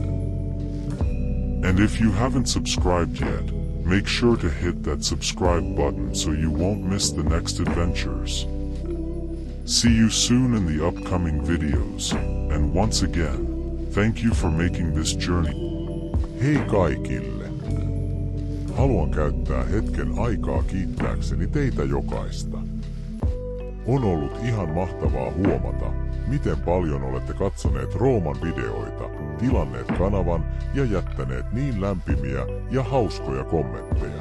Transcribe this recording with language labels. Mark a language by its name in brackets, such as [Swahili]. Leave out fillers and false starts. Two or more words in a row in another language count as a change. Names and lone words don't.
[English] And if you haven't subscribed yet, make sure to hit that subscribe button so you won't miss the next adventures. See you soon in the upcoming videos, and once again, thank you for making this journey. [Finnish] Hei kaikille! Haluan käyttää hetken aikaa kiittääkseni teitä jokaista. On ollut ihan mahtavaa huomata, miten paljon olette katsoneet Rooman videoita, tilanneet kanavan ja jättäneet niin lämpimiä ja hauskoja kommentteja.